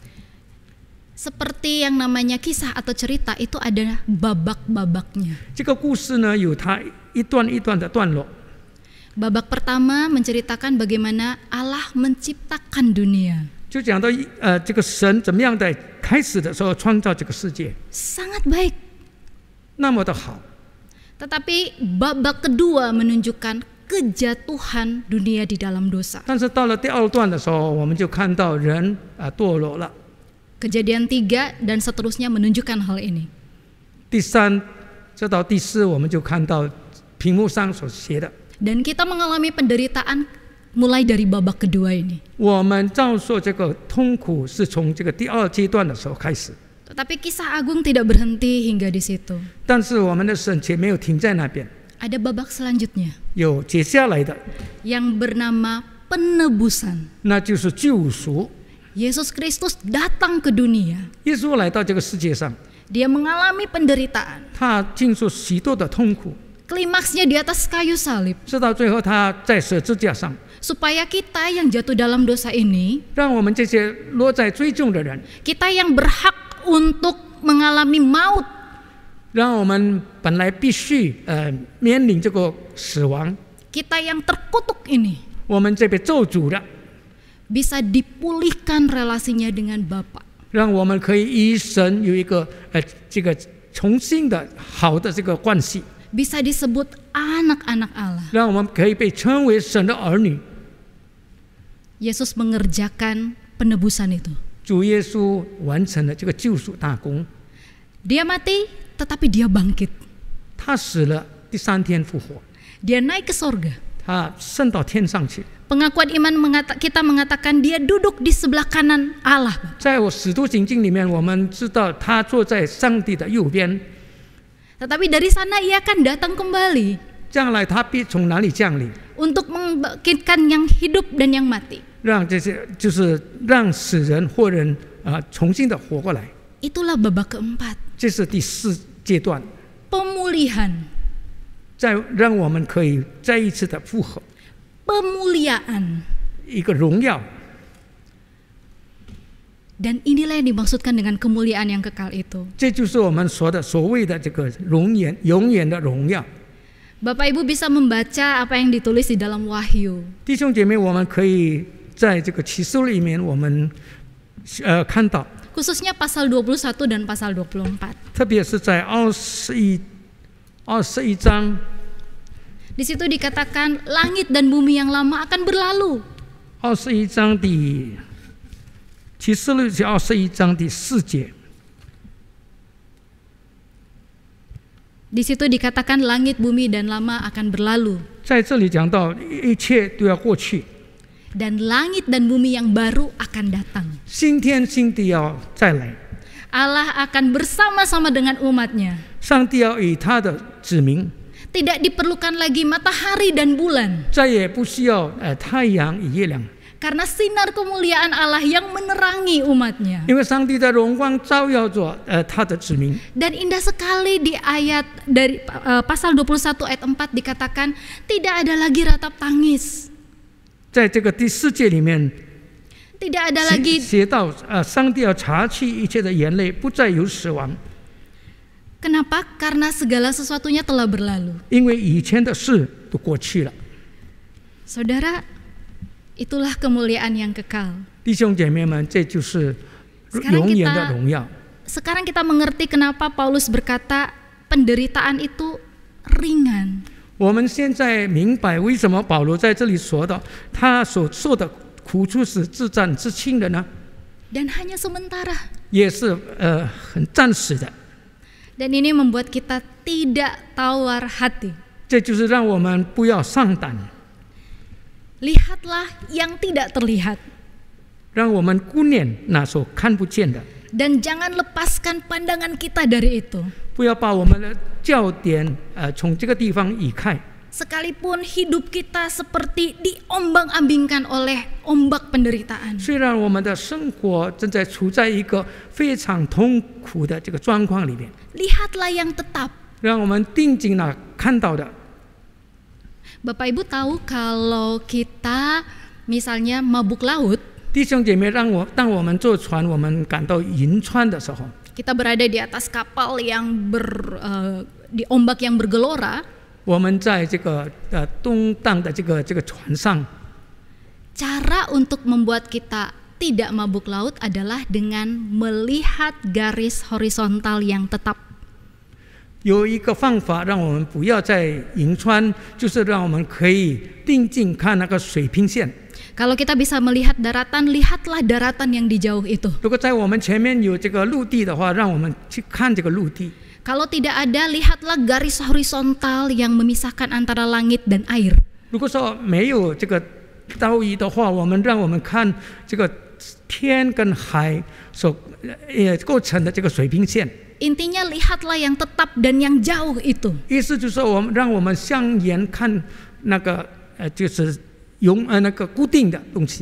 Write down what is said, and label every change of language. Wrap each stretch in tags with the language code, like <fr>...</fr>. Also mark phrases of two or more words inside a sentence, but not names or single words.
<id>Seperti yang namanya kisah atau cerita itu ada babak-babaknya.</id> <zh>这个故事呢，有它一段一段的段落。</zh> <id>Babak pertama menceritakan bagaimana Allah menciptakan dunia.</id> <zh>就讲到这个神怎么样在开始的时候创造这个世界，</zh> <id>Sangat baik.</id> <zh>那么的好。</zh> <id>Tetapi babak kedua menunjukkan kejatuhan dunia di dalam dosa.</id> <zh>但是到了第二段的时候，我们就看到人堕落了。</zh> <id>Kejadian 3 dan seterusnya menunjukkan hal ini.</id> <zh>第三，这到第四，我们就看到屏幕上所写的。</zh> <id>Dan kita mengalami penderitaan mulai dari babak kedua ini.</id> <zh>我们遭受这个痛苦是从这个第二阶段的时候开始，</zh> <id>Tetapi kisah agung tidak berhenti hingga di situ.</id> <zh>但是我们的神却没有停在那边，</zh> <id>Ada babak selanjutnya</id> <zh>有接下来的，</zh> <id>yang bernama penebusan.</id> <zh>那就是救赎。</zh> <id>Yesus Kristus datang ke dunia.</id> <zh>耶稣来到这个世界上，</zh> <id>Dia mengalami penderitaan.</id> <zh>他经受许多的痛苦，</zh> <id>Klimaksnya di atas kayu salib.</id> <zh>直到最后他在十字架上，</zh> <id>Supaya kita yang jatuh dalam dosa ini,</id> <zh>让我们这些落在最重的人，</zh> <id>kita yang berhak untuk mengalami maut,</id> <zh>让我们本来必须面临这个死亡，</zh> <id>kita yang terkutuk ini,</id> <zh>我们这被咒诅的，</zh> <id>bisa dipulihkan relasinya dengan Bapa.</id> <zh>让我们可以与神有一个这个重新的好的这个关系，</zh> <id>Bisa disebut anak-anak Allah.</id> <zh>让我们可以被称为神的儿女。</zh> <id>Yesus mengerjakan penebusan itu.</id> <zh>主耶稣完成了这个救赎大功，</zh> <id>Dia mati, tetapi dia bangkit.</id> <zh>他死了，第三天复活，</zh> <id>Dia naik ke sorga.</id> <zh>他升到天上去。</zh> <id>Pengakuan iman kita mengatakan dia duduk di sebelah kanan Allah.</id> <zh>在我使徒行经里面，我们知道他坐在上帝的右边，</zh> <id>Tetapi dari sana ia akan datang kembali</id> <zh>将来他必从哪里降临？</zh> <id>untuk membangkitkan yang hidup dan yang mati.</id> <zh>让这些就是让死人活人重新的活过来。</zh> <id>Itulah babak keempat.</id> <zh>这是第四阶段，</zh> <id>Pemulihan.</id> <zh>再让我们可以再一次的复合，</zh> <id>Pemuliaan.</id> <zh>一个荣耀。</zh> <id>Dan inilah yang dimaksudkan dengan kemuliaan yang kekal itu.</id> <zh>这就是我们说的所谓的这个永远的荣耀。</zh> <id>Bapak Ibu bisa membaca apa yang ditulis di dalam Wahyu.</id> <zh>弟兄姐妹，我们可以在这个启示录里面，我们看到，</zh> <id>Khususnya pasal 21 dan pasal 24.</id> <zh>特别是在21章，</zh> <id>Di situ dikatakan langit dan bumi yang lama akan berlalu.</id> <zh>21 章第启示录是21章第4节。</zh> <id>Di situ dikatakan langit, bumi, dan lama akan berlalu.</id> <zh>在这里讲到一切都要过去，</zh> <id>Dan langit dan bumi yang baru akan datang.</id> <zh>新天新地要再来，</zh> <id>Allah akan bersama-sama dengan umatnya.</id> <zh>上帝要以他的子民，</zh> <id>Tidak diperlukan lagi matahari dan bulan.</id> <zh>再也不需要太阳与月亮，</zh> <id>Karena sinar kemuliaan Allah yang menerangi umatnya.</id> <zh>因为上帝的荣光照耀着他的子民。</zh> <id>Dan indah sekali di ayat dari pasal 21 ayat 4 dikatakan tidak ada lagi ratap tangis.</id> <zh>在这个第4节里面</zh> <id>Tidak ada lagi</id> <zh>写到上帝要擦去一切的眼泪，不再有死亡，</zh> <id>Kenapa? Karena segala sesuatunya telah berlalu.</id> <zh>因为以前的事都过去了。</zh> <id>Saudara, itulah kemuliaan yang kekal.</id> <zh>弟兄姐妹们，这就是永远的荣耀。</zh> <id>Sekarang kita mengerti kenapa Paulus berkata penderitaan itu ringan.</id> <zh>我们现在明白为什么保罗在这里说到他所受的苦处是自战自轻的呢？</zh> <id>Dan hanya sementara.</id> <zh>也是很暂时的。</zh> <id>Dan ini membuat kita tidak tawar hati.</id> <zh>这就是让我们不要上胆，</zh> <id>Lihatlah yang tidak terlihat.</id> <zh>让我们顾念那所看不见的，</zh> <id>Dan jangan lepaskan pandangan kita dari itu.</id> <zh>不要把我们的焦点从这个地方移开。</zh> <id>Sekalipun hidup kita seperti diombang-ambingkan oleh ombak penderitaan.</id> <zh>虽然我们的生活正在处在一个非常痛苦的这个状况里面，</zh> <id>Lihatlah yang tetap.</id> <zh>让我们定睛了看到的。</zh> <id>Bapak Ibu tahu kalau kita misalnya mabuk laut,</id> <zh>弟兄姐妹，当我们坐船，我们感到晕船的时候，</zh> <id>kita berada di atas kapal yang di ombak yang bergelora,</id> <zh>我们在这个动荡的这个船上，</zh> <id>cara untuk membuat kita tidak mabuk laut adalah dengan melihat garis horizontal yang tetap.</id> <zh>有一个方法让我们不要再晕船，就是让我们可以定睛看那个水平线。</zh> <id>Kalau kita bisa melihat daratan, lihatlah daratan yang di jauh itu.</id> <zh>如果在我们前面有这个陆地的话，让我们去看这个陆地。</zh> <id>Kalau tidak ada, lihatlah garis horizontal yang memisahkan antara langit dan air.</id> <zh>如果说没有这个道义的话，让我们看这个天跟海所构成的这个水平线。</zh> <id>Intinya lihatlah yang tetap dan yang jauh itu.</id> <zh>意思就是说，让我们向眼看那个就是那个固定的东西。</zh>